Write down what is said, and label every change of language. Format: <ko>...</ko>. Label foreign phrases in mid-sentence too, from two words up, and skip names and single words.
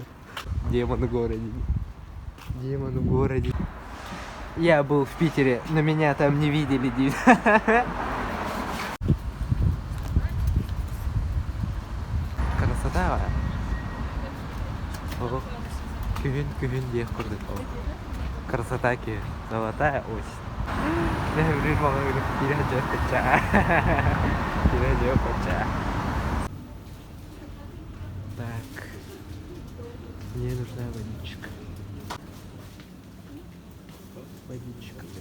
<ru>Демон в городе. Я был в Питере, но меня там не видели. Красота. О,</ru> <kk>күн де құрдық.</kk> <ru>Красота ке, золотая осень. Так, мне нужна водичка. Водичка.</ru>